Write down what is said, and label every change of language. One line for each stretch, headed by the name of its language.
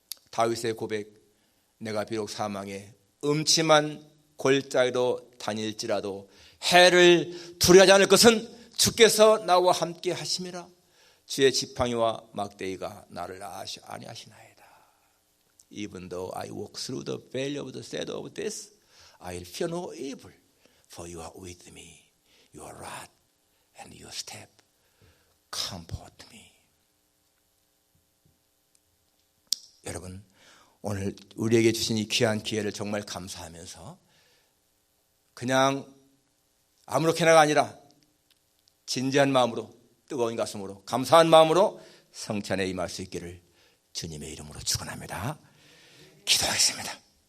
Korean: 다윗의 고백, 내가 비록 사망에 음침한 골짜기로 다닐지라도 해를 두려워하지 않을 것은 주께서 나와 함께 하심이라. 주의 지팡이와 막대기가 나를 안위하시나이다.
English: Even though I walk through the valley of the shadow of death, I'll fear no evil, for you are with me. Your rod and your staff comfort me.
Korean: 여러분, 오늘 우리에게 주신 이 귀한 기회를 정말 감사하면서 그냥 아무렇게나가 아니라 진지한 마음으로, 뜨거운 가슴으로, 감사한 마음으로 성찬에 임할 수 있기를 주님의 이름으로 축원합니다. 기도하겠습니다.